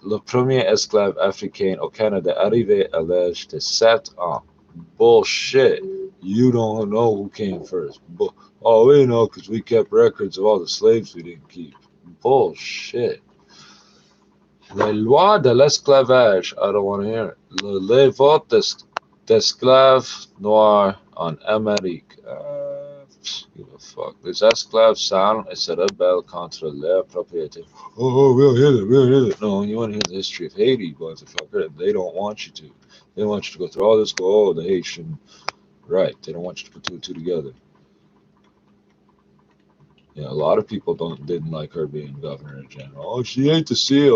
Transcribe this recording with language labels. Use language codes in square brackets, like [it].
[fr] Le premier esclave africain au Canada arrivé à l'âge de 7 ans. [en] Bullshit. You don't know who came first. Oh, we know because we kept records of all the slaves we didn't keep. Bullshit. [fr] Les lois de l'esclavage, [en] I don't want to hear it. [fr] Les votes d'esclaves noirs en Amérique. [en] Give a fuck. [fr] Les esclaves s'arment et se rebellent contre leur propriété. [en] Oh, we'll hear it. No, you want to hear the history of Haiti, motherfucker. They don't want you to. They want you to go through all this, go, oh, the Haitian. Right. They don't want you to put two and two together. Yeah, a lot of people didn't like her being governor general. Oh, she ate the seal.